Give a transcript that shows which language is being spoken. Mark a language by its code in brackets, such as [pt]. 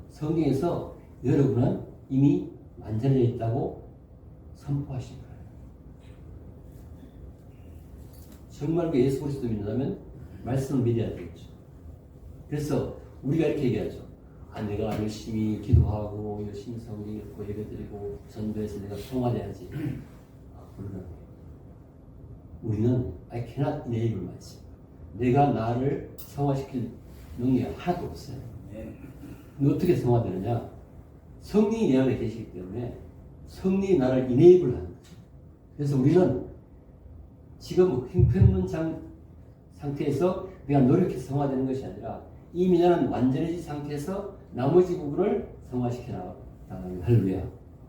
[ko] 성경에서 여러분은 이미 완전해 있다고 선포하신 거예요. 정말 그 예수 그리스도 믿는다면 말씀을 믿어야 되겠죠. 그래서 우리가 이렇게 얘기하죠. 내가 열심히 기도하고 열심히 성경 읽고 예배드리고 전도해서 내가 성화돼야지. 물론 우리는 [en] I cannot enable myself. [ko] 내가 나를 성화시킬 능력이 하나도 없어요. 근데 어떻게 성화되느냐? 성령이 내 안에 계시기 때문에 성령이 나를 enable 하는 거죠. 그래서 우리는 지금 형편없는 상태에서 내가 노력해서 성화되는 것이 아니라 이미 나는 완전해진 상태에서 나머지 부분을 성화시켜 나가는 할렐루야.